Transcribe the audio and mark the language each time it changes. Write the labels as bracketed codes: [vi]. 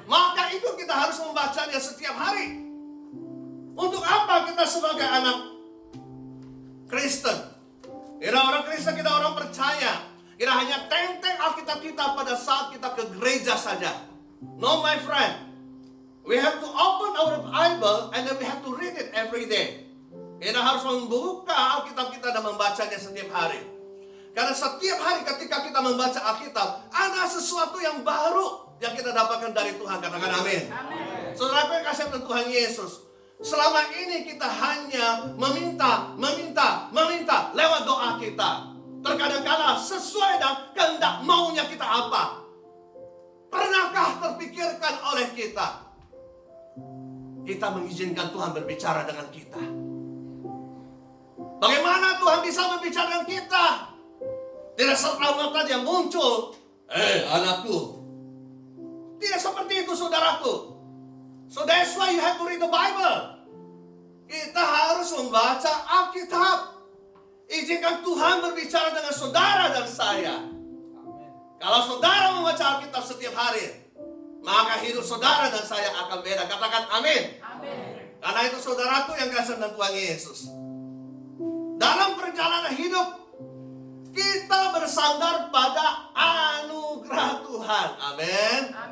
[id] Maka itu kita harus membacanya setiap hari. Untuk apa kita sebagai anak Kristen? Kita orang Kristen, kita orang percaya. Kita hanya tenteng Alkitab kita pada saat kita ke gereja saja. [en] No, my friend. We have to open our Bible and then we have to read it every day. [id] Kita harus membuka Alkitab kita dan membacanya setiap hari. Karena setiap hari ketika kita membaca Alkitab, ada sesuatu yang baru yang kita dapatkan dari Tuhan. Katakan amin. Saudara yang kasih Tuhan Yesus, selama ini kita hanya meminta lewat doa kita. Terkadang kala sesuai dengan kehendak maunya kita apa. Pernahkah terpikirkan oleh kita mengizinkan Tuhan berbicara dengan kita? Bagaimana Tuhan bisa berbicara dengan kita? Tidak serta-merta dia muncul, anakku. Tidak seperti itu, saudaraku. [en] So that's why you have to read the Bible. [id] Kita harus membaca Alkitab. Izinkan Tuhan berbicara dengan saudara dan saya. Kalau saudara membaca Alkitab setiap hari, maka hidup saudara dan saya akan beda. Katakan amin. Karena itu saudaraku yang kasih dan Tuhan Yesus, dalam perjalanan hidup kita bersandar pada anugerah Tuhan. Amin.